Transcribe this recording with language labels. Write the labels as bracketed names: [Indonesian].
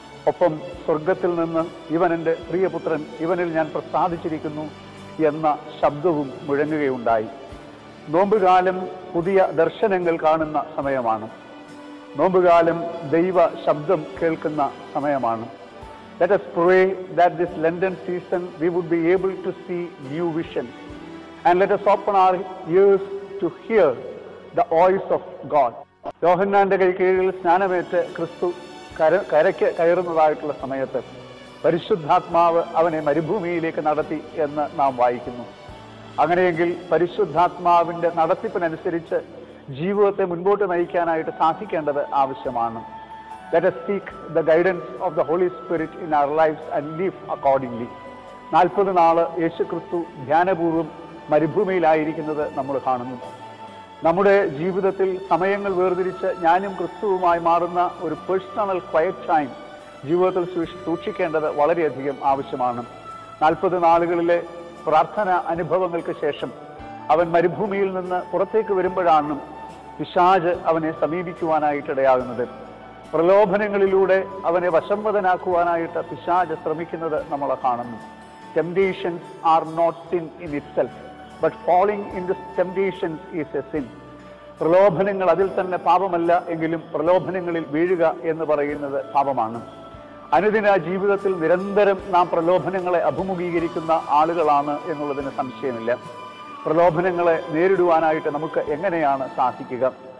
[Malayalam] ഒപ്പം സ്വർഗത്തിൽ നിന്ന് ഇവൻ എൻ്റെ പ്രിയപുത്രൻ, ഇവനിൽ ഞാൻ പ്രസാദിച്ചിരിക്കുന്നു എന്ന ശബ്ദവും മുഴങ്ങുകയുണ്ടായി. നോമ്പുകാലം പുതിയ ദർശനങ്ങൾ കാണുന്ന സമയമാണ്. നോമ്പുകാലം ദൈവ ശബ്ദം കേൾക്കുന്ന സമയമാണ്. [English] Let us pray that this Lenten season we would be able to see new visions, and let us open our ears to hear the voice of God. [Malayalam] യോഹന്നാന്റെ കൈക്കീഴിൽ സ്നാനമേറ്റ് ക്രിസ്തു കരയ്ക്ക് കയറുന്നതായിട്ടുള്ള സമയത്ത് പരിശുദ്ധാത്മാവ് അവനെ മരുഭൂമിയിലേക്ക് നടത്തി എന്ന് നാം വായിക്കുന്നു. അങ്ങനെയെങ്കിൽ പരിശുദ്ധാത്മാവിൻ്റെ നടത്തിപ്പിനനുസരിച്ച് ജീവിതത്തെ മുൻപോട്ട് നയിക്കാനായിട്ട് സാധിക്കേണ്ടത് ആവശ്യമാണ്. [English] Let us seek the guidance of the Holy Spirit in our lives and live accordingly. [Malayalam] 40 നാള് യേശു ക്രിസ്തു ധ്യാനപൂർവ്വം മരുഭൂമിയിലായിരിക്കുന്നത് നമ്മൾ കാണുന്നു. നമ്മുടെ ജീവിതത്തിൽ സമയങ്ങൾ വേർതിരിച്ച് ഞാനും ക്രിസ്തുവുമായി മാറുന്ന ഒരു [English] personal quiet time [Malayalam] ജീവിതത്തിൽ സൂക്ഷിക്കേണ്ടത് വളരെയധികം ആവശ്യമാണ്. 40 നാളുകളിലെ പ്രാർത്ഥന അനുഭവങ്ങൾക്ക് ശേഷം അവൻ മരുഭൂമിയിൽ നിന്ന് പുറത്തേക്ക് വരുമ്പോഴാണ് പിശാച് അവനെ സമീപിക്കുവാനായിട്ടിടയാകുന്നത്. പ്രലോഭനങ്ങളിലൂടെ അവനെ വശംവദനാക്കുവാനായിട്ട് പിശാച് ശ്രമിക്കുന്നത് നമ്മൾ കാണുന്നു. [English] Temptations are not sin in itself, but falling into temptations is a sin. [Malayalam] പ്രലോഭനങ്ങൾ അതിൽ തന്നെ പാപമല്ല എങ്കിലും പ്രലോഭനങ്ങളിൽ വീഴുക എന്ന് പറയുന്നത് പാപമാണ്. അനുദിന ജീവിതത്തിൽ നിരന്തരം നാം പ്രലോഭനങ്ങളെ അഭിമുഖീകരിക്കുന്ന ആളുകളാണ് എന്നുള്ളതിന് സംശയമില്ല. പ്രലോഭനങ്ങളെ നേരിടുവാനായിട്ട് നമുക്ക് എങ്ങനെയാണ് സാധിക്കുക?